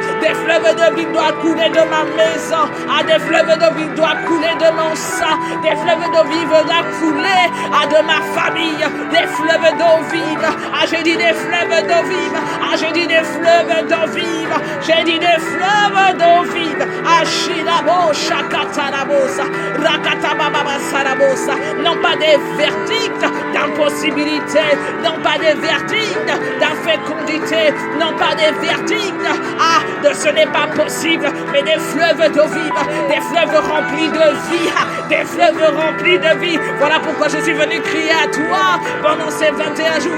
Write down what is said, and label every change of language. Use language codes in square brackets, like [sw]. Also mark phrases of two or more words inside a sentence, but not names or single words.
[fr] Des fleuves d'eau vive doivent couler de ma maison. Des fleuves d'eau vive doivent couler de mon sang. Des fleuves d'eau vive doivent couler de ma famille. Des fleuves d'eau vive. J'ai dit des fleuves d'eau vive. J'ai dit des fleuves d'eau vive. J'ai dit des fleuves d'eau vive. Ashirabo Shakatarabosa. Rakatababa Sarabosa. Non pas des verdicts d'impossibilité. Non pas des verdicts d'infécondité. Non pas des verdicts de ce n'est pas possible. Mais des fleuves d'eau vive. Des fleuves remplis de vie. Des fleuves remplis de vie. Voilà pourquoi je suis venu crier à toi pendant ces 21 jours.